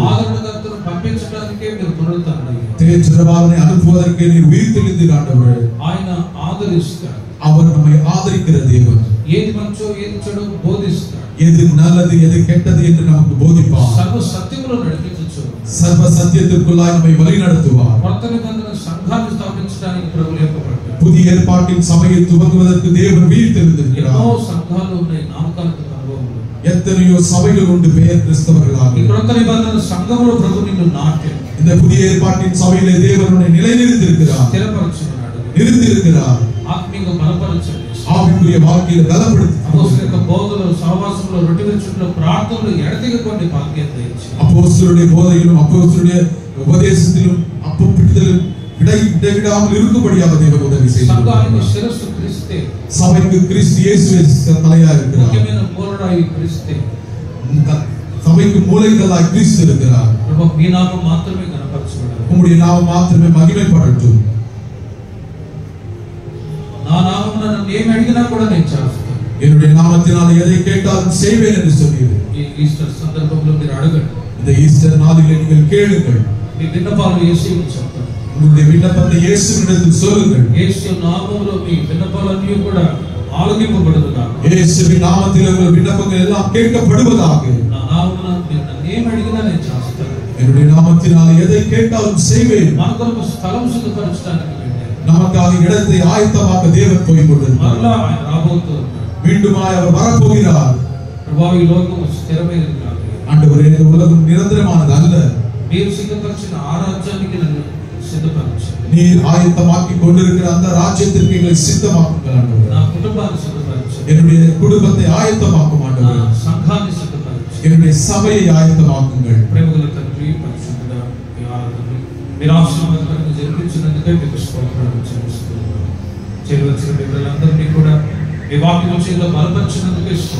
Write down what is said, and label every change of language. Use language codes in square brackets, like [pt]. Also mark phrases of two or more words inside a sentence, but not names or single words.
[te] ఆదరణకర్తను పంపించడానికే మీరు పునరుత్థానం అయ్యారు. [ta] தேற்றரவாளனை அனுப்புவதற்கு நீர் உயிர்த்தெழுந்தீர் ஆண்டவரே. [te] ఆయన ఆదరిస్తాడు. [ta] அவர் நம்மை ஆதரிக்கிற தேவன். [te] ఏది మంచో ఏది చెడో బోధిస్తాడు. [ta] எது நல்லது எது கெட்டது என்று நமக்கு போதிப்பார். [te] సర్వ సత్యములో నడిపించు. [ta] சர்வ சத்தியத்திற்குள்ளாய் நம்மை வழி நடத்துவார். [te] కొత్త నిబంధన సంఘాన్ని స్థాపించడానికి ప్రభు లేపబడ్డాడు. [ta] புதிய ஏற்பாட்டின் சபையை துவங்குவதற்கு தேவன் உயிர்த்தெழுந்திருக்கிறார். [te] ఎన్నో సంఘాలు ఉన్నాయి నామకార్థ అనుభవములు. [ta] எத்தனையோ சபைகள் உண்டு பெயர் கிறிஸ்தவர்களாக. [te] ఈ కొత్త నిబంధన సంఘములో ప్రభు నిన్ను నాటాడు. [ta] இந்த புதிய ஏற்பாட்டின் சபையிலே தேவன் உன்னை நிலைநிறுத்தியிருக்கிறார். [te] స్థిరపరచున్నాడు. [ta] நிறுத்தியிருக்கிறார். [te] ఆత్మీయంగా బలపరచండి. [ta] ஆவிக்குரிய வாழ்க்கையில பலப்படுத்தி [te] అపోస్తలుల యొక్క బోధలో సహవాసంలో రొట్టె విరుచుట్లో ప్రార్థనలో ఎడతెగకుండా భాగ్యం దయచేయండి. [ta] அப்போஸ்தலருடைய போதையிலும் அப்போஸ்தலருடைய உபதேசத்திலும் அப்பப்பிடித்தலும் இடைவிடாமல் இருக்கும்படியாக தேவன் உதவி [te] సంఘానికి [ta] செய்கிறார். [te] శిరస్సు క్రీస్తే, [ta] சபைக்கு கிறிஸ்து இயேசுவே தலையா இருக்கிறார். [te] ముఖ్యమైన మూలరాయి క్రీస్తే. [ta] சபைக்கு மூலைகளாய் கிறிஸ்து இருக்கிறார். [te] ప్రభు మీ నామం మాత్రమే కనపరచబడాలి. [ta] உம்முடைய நாமம் மாத்திரமே மகிமைப்படட்டும். [te] నా నామమున నన్ను ఏమి అడిగినా కూడా నేను చేస్తాను. [ta] என்னுடைய நாமத்தினால் எதை கேட்டாலும் செய்வேன் என்று சொன்னீர். [te] ఈ ఈస్టర్ సందర్భంలో మీరు అడగండి. [ta] இந்த ஈஸ்டர் நாளிலே நீங்கள் கேளுங்கள். [te] మీ విన్నపాలు యేసువుకు చెప్తాను. [ta] உங்களுடைய விண்ணப்பத்தை இயேசுவினிடத்தில் சொல்லுங்கள். [te] యేసు నామములో మీ విన్నపాలన్నీ కూడా ఆలకింపబడునుగాక. [ta] இயேசுவின் நாமத்தில் உங்கள் விண்ணப்பங்கள் எல்லாம் கேட்கப்படுவதாக. [te] నా నామమున మీరు నన్ను ఏమి అడిగినా నేను చేస్తాను. [ta] என்னுடைய நாமத்தினால் எதை கேட்டாலும் செய்வேன். [te] మన కొరకు స్థలం సిద్ధపరచడానికి [ta] நமக்காக இடத்தை ஆயத்தமாக்க தேவன் போய் கொண்டிருக்கிறார். [te] మరలా ఆయన రాబోతున్నాడు. [ta] மீண்டுமாய் அவர் வரப்போகிறார். [te] ప్రభు ఈ లోకం స్థిరమైనది కాదు. [ta] ஆண்டவரே இந்த உலகம் நிரந்தரமானது அல்ல. [te] మీరు సిద్ధపరిచిన ఆ రాజ్యానికి నన్ను సిద్ధపరచండి. [ta] நீர் ஆயத்தமாக்கி கொண்டிருக்கிற அந்த ராஜ்யத்திற்கு எங்களை சித்தமாக்குங்கள் ஆண்டவரே. [te] నా కుటుంబాన్ని సిద్ధపరచండి. [ta] என்னுடைய குடும்பத்தை ஆயத்தமாக்கும் ஆண்டவரே. [te] నా సంఘాన్ని సిద్ధపరచండి. [ta] என்னுடைய சபையை ஆயத்தமாக்குங்கள். [te] ప్రేమగల తండ్రి పరిశుద్ధుడా మీ ఆరాధన మీరు ఆశీర్వాదాలను జరిపించినందుకే మీకు స్తోత్రాలు చెల్లిస్తున్నాను. చేరవచ్చిన బిడ్డలందరినీ కూడా మీ వాక్య విషయంలో బలపరిచినందుకే స్తోత్రాలు.